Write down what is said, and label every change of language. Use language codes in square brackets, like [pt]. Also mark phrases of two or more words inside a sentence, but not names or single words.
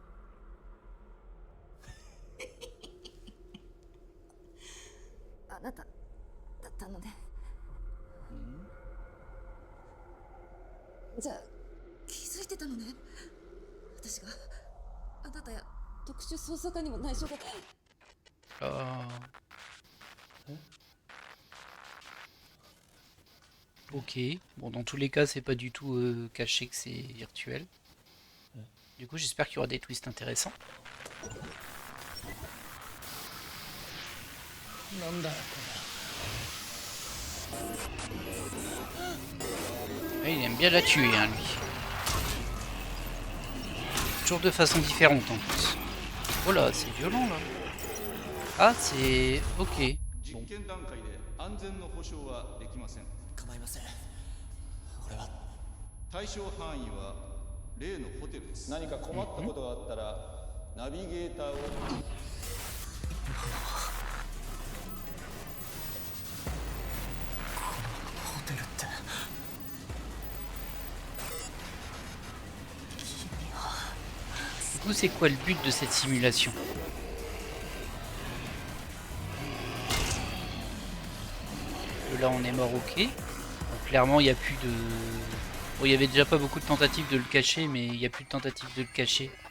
[ja] あなただったのね。じゃあ気づいてたのね。私があなたや特殊捜査官にも内緒で。 [fr] Ah. Ok, bon dans tous les cas c'est pas du tout caché que c'est virtuel. Du coup j'espère qu'il y aura des twists intéressants. [ja] なんだよ [fr] Ah, il aime bien la tuer hein, lui. Toujours de façon différente en plus. Oh là c'est violent là. Ah c'est... ok. Bon. [ja] 構いません。俺は対象範囲は例のホテルです。何か困ったことがあったらナビゲーターを。ホテルって。 [fr] Du coup c'est quoi le but de cette simulation? Là on est mort, ok. Donc, clairement il n'y a plus de... Bon, il y avait déjà pas beaucoup de tentatives de le cacher, mais il n'y a plus de tentatives de le cacher.